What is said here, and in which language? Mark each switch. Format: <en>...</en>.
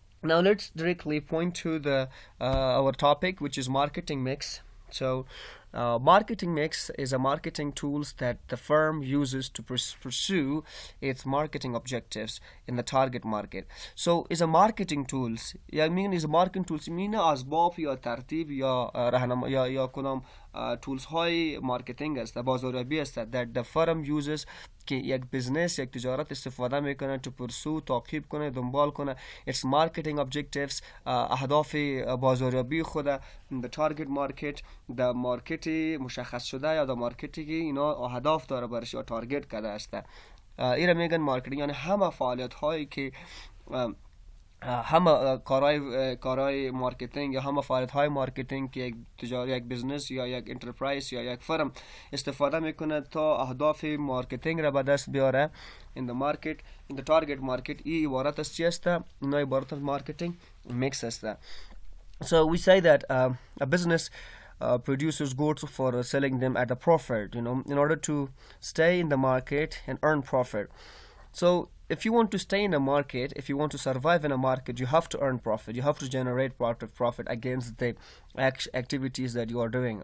<en>Now let's directly point to the our topic, which is marketing mix. So marketing mix is a marketing tools that the firm uses to pursue its marketing objectives in the target market. So is a marketing tools. I mean is a marketing tools mean</en> <fa>اسباب یا ترتیب یا راهنمایی یا کنم tools های مارکتینگ است، بازاریابی است</fa> <en>that the firm uses</en> <fa>که یک بزنس یک تجارت استفاده میکنه</fa> <en>to pursue</en> <fa>تعقیب کنه دنبال کنه</fa> <en>its marketing objectives</en> <fa>اهداف بازاریابی خود</fa> <en>the target market the</en> <fa>مارکتی مشخص شده یا the مارکتی که اینا اهداف داره برش یا تارگت کرده است. اینا میگن مارکتینگ یعنی همه فعالیت هایی که همه کارهای مارکتینگ یا همه فعالیت های مارکتینگ که یک تجاری یک بزنس یا یک انترپرایز یا یک فرم استفاده میکنه تا اهداف مارکتینگ را به دست بیاره</fa> <en>in the market in the target market.</en> <fa>این عبارت از چی است؟ اینا عبارت از مارکتینگ میکس است.</fa> <en>So we say that a business produces goods for selling them at a profit, in order to stay in the market and earn profit. So if you want to stay in a market, if you want to survive in a market, you have to earn profit. You have to generate profit against the activities that you are doing.</en>